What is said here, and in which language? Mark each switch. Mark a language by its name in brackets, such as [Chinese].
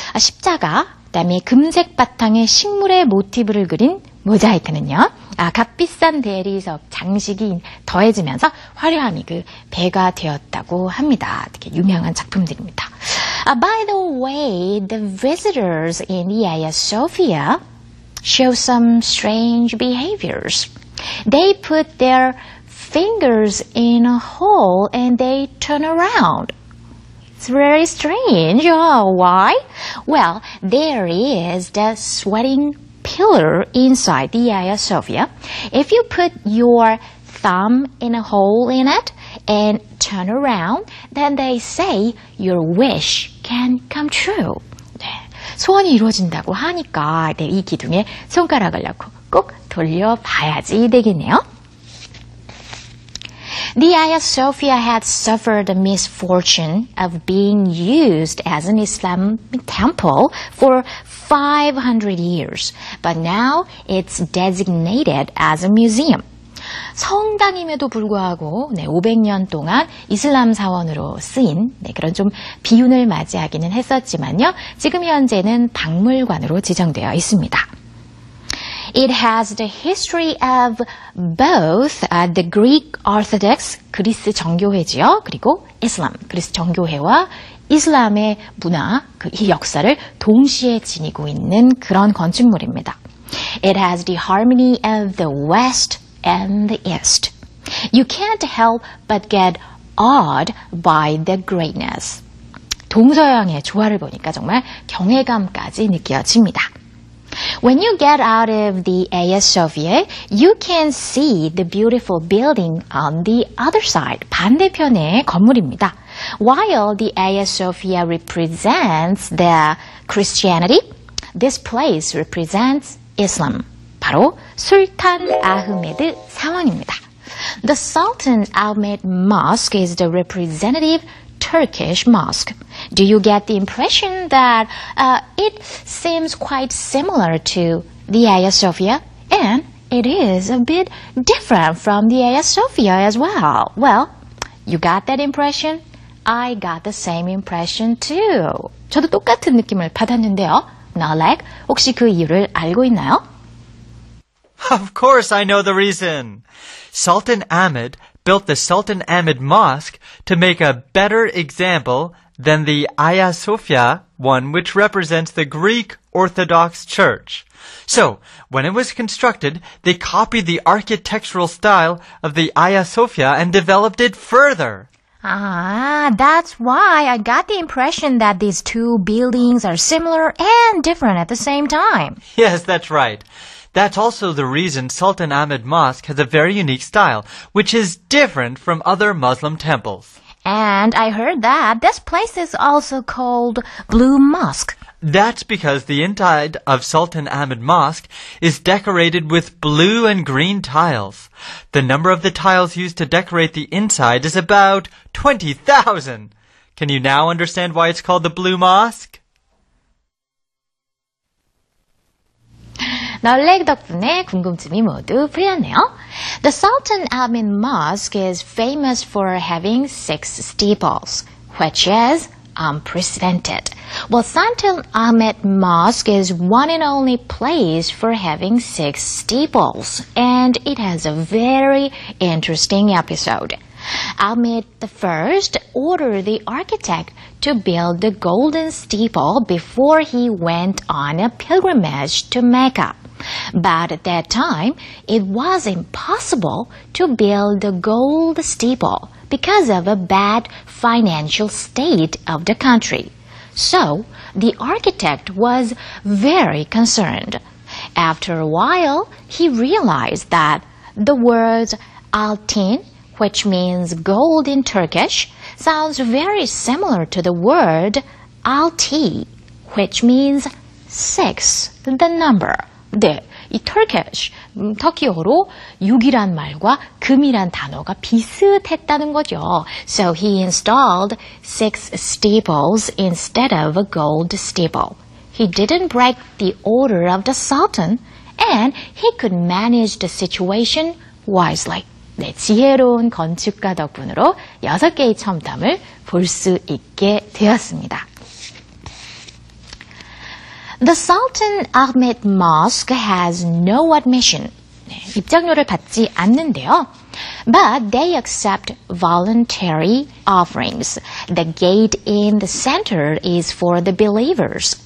[Korean] 십자가, 그다음에 금색 바탕에 식물의 모티브를 그린 모자이크는요. 값비싼 대리석 장식이 더해지면서 화려함이 그 배가 되었다고 합니다. 되게 유명한 작품들입니다. [English] By the way, the visitors in the Hagia Sophia show some strange behaviors. They put their fingers in a hole and they turn around. It's very strange. Why? Well, there is the sweating pillar inside the Hagia Sophia. If you put your thumb in a hole in it and turn around, then they say your wish can come true. [Korean] 네, 소원이 이루어진다고 하니까 이 기둥에 손가락을 넣고 꼭 돌려봐야지 되겠네요. [English] The Hagia Sophia had suffered the misfortune of being used as an Islamic temple for 500 years, but now it's designated as a museum. [Korean] 성당임에도 불구하고 500년 동안 이슬람 사원으로 쓰인 그런 좀 비운을 맞이하기는 했었지만요. 지금 현재는 박물관으로 지정되어 있습니다. [English] It has the history of both the Greek Orthodox, [Korean] 그리스 정교회지요. 그리고 Islam, 그리스 정교회와 이슬람의 문화, 이 역사를 동시에 지니고 있는 그런 건축물입니다. [English] It has the harmony of the West and the East. You can't help but get awed by the greatness. [Korean] 동서양의 조화를 보니까 정말 경외감까지 느껴집니다. [English] When you get out of the Hagia Sophia, you can see the beautiful building on the other side. [Korean] 반대편의 건물입니다. [English] While the Hagia Sophia represents the Christianity, this place represents Islam. [Korean] 바로 술탄 아흐메드 사원입니다. [English] The Sultan Ahmed Mosque is the representative Turkish mosque. Do you get the impression that it seems quite similar to the Hagia Sophia? And it is a bit different from the Hagia Sophia as well. Well, you got that impression? I got the same impression too. [Korean] 저도 똑같은 느낌을 받았는데요. Nalek, 혹시 그 이유를 알고 있나요? [English] Of course I know the reason. Sultan Ahmed built the Sultan Ahmed Mosque to make a better example than the Hagia Sophia one, which represents the Greek Orthodox Church. So, when it was constructed, they copied the architectural style of the Hagia Sophia and developed it further. That's why I got the impression that these two buildings are similar and different at the same time. Yes, that's right. That's also the reason Sultan Ahmed Mosque has a very unique style, which is different from other Muslim temples. And I heard that this place is also called Blue Mosque. That's because the inside of Sultan Ahmed Mosque is decorated with blue and green tiles. The number of the tiles used to decorate the inside is about 20,000. Can you now understand why it's called the Blue Mosque? [Korean] 널렉 덕분에 궁금증이 모두 풀렸네요. [English] The Sultan Ahmed Mosque is famous for having 6 steeples, which is unprecedented. Well, Sultan Ahmed Mosque is one and only place for having 6 steeples, and it has a very interesting episode. Ahmed I ordered the architect to build the golden steeple before he went on a pilgrimage to Mecca. But at that time, it was impossible to build the gold steeple because of a bad financial state of the country. So, the architect was very concerned. After a while, he realized that the words altın, which means gold in Turkish, sounds very similar to the word altı, which means 6, the number. [Korean] 네, 이 Turkish, 터키어로 6이란 말과 금이란 단어가 비슷했다는 거죠. [English] So he installed 6 steeples instead of a gold steeple. He didn't break the order of the Sultan, and he could manage the situation wisely. [Korean] 네, 지혜로운 건축가 덕분으로 6개의 첨탑을 볼 수 있게 되었습니다. [English] The Sultan Ahmed Mosque has no admission. [Korean] 네, 입장료를 받지 않는데요. [English] But they accept voluntary offerings. The gate in the center is for the believers.